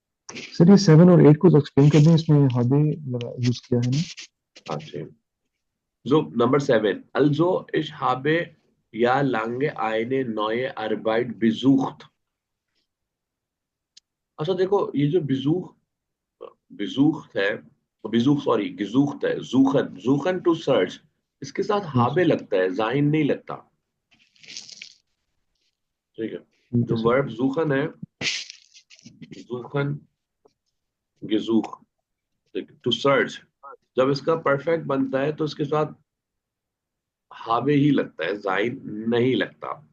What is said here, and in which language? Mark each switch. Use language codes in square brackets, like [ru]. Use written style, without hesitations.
[hi] Sir ये 7 और 8 को एक्सप्लेन कर दें, इसमें habe यूज किया है ना। [de] अच्छा, so Number 7, also ich habe ja lange eine neue Arbeit besucht। [hi] अच्छा देखो, ये जो besucht है, सॉरी gesucht है, suchen टू सर्च, इसके साथ habe लगता है, sein नहीं लगता। ठीक है, जो सर। वर्ब suchen है, suchen, gesucht, टू सर्च, जब इसका परफेक्ट बनता है तो इसके साथ habe ही लगता है, sein नहीं लगता।